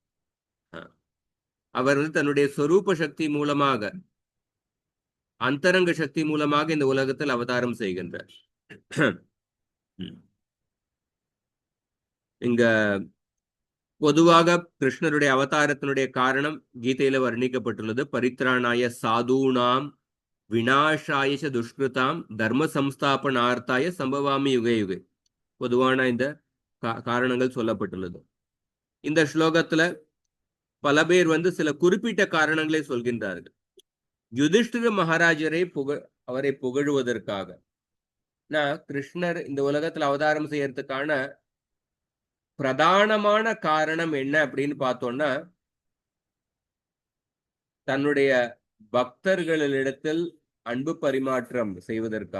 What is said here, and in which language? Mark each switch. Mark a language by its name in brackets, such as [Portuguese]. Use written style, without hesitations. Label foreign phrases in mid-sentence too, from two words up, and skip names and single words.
[Tamil] அவர் வந்து தன்னுடைய சொரூப சக்தி மூலமாக, அந்தரங்க சக்தி மூலமாக இந்த உலகத்தில் அவதாரம் செய்கின்றார். இங்க பொதுவாக கிருஷ்ணருடைய அவதாரத்தினுடைய காரணம் கீதையில வர்ணிக்கப்பட்டுள்ளது. [Sanskrit] परित्राणाय साधूनाम् विनाशाय दुष्कृताम् धर्म संस्थापनार्थाय सम्भवामि युगे युगे. [Tamil] பொதுவான இந்த காரணங்கள் சொல்லப்பட்டுள்ளது. இந்த ஸ்லோகத்துல பல பேர் வந்து சில குறிப்பிட்ட காரணங்களை சொல்கின்றார்கள். யுதிஷ்டிர மகாராஜரை அவரை புகழுவதற்காக. கிருஷ்ணர் இந்த உலகத்துல அவதாரம் செய்யறதுக்கான பிரதானமான காரணம் என்ன அப்படின்னு பார்த்தோம்னா, தன்னுடைய பக்தர்களிடத்தில் அன்பு பரிமாற்றம் செய்வதற்காக.